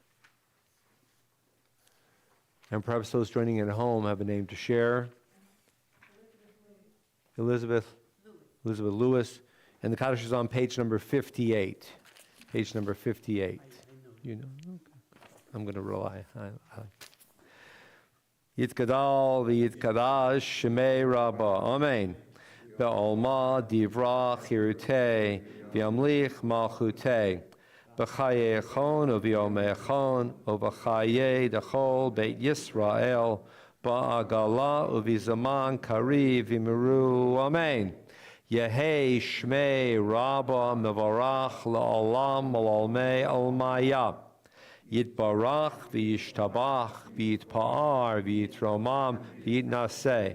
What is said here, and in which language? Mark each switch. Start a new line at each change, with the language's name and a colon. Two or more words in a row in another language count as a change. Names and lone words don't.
English: And perhaps those joining at home have a name to share. Elizabeth Lewis. And the Kaddish is on page number 58. Page number 58. You know? Okay. I'm going to rely.
Aramaic: יתגדל ויתקדש שמה רבא. Amen. בעלמא די ברא כרעותה וימליך מלכותה. בחייכון וביומיכון ובחיי דכל בית ישראל בעגלא ובזמן קריב ואמרו אמן. יהא שמה רבא מברך לעלם ולעלמי עלמיא. יתברך וישתבח ויתפאר ויתרומם ויתנשא.